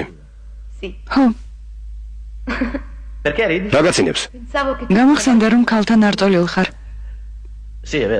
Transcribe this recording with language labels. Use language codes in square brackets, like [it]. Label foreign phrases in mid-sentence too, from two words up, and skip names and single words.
[it] Sì. [ka] ხო, [it] Perché ridi? [ka] რა გაცინებს? [it] Pensavo che [ka] გამახსენდა რომ ქალთან არტოლილ ხარ. [it] Sì, è vero.